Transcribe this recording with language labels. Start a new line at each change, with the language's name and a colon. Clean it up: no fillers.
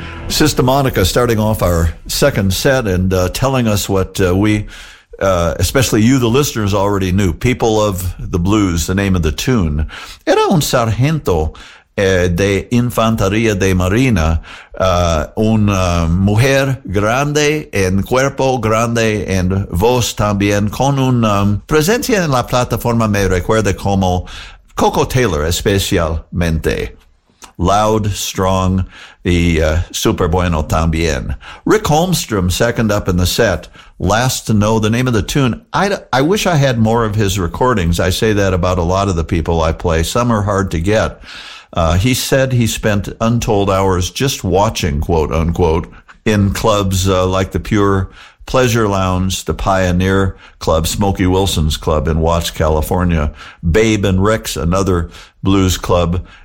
English: Sister Monica starting off our second set and telling us what we, especially you, the listeners, already knew. People of the Blues, the name of the tune.
Spanish: Era un sargento de Infantería de Marina, una mujer grande en cuerpo, grande en voz también, con una presencia en la plataforma, me recuerda como Coco Taylor especialmente.
English: Loud, strong,
Spanish: y super bueno también.
English: Rick Holmstrom, second up in the set, last to know the name of the tune. I wish I had more of his recordings. I say that about a lot of the people I play. Some are hard to get. He said he spent untold hours just watching, quote unquote, in clubs like the Pure Pleasure Lounge, the Pioneer Club, Smokey Wilson's Club in Watts, California, Babe and Rick's, another blues club.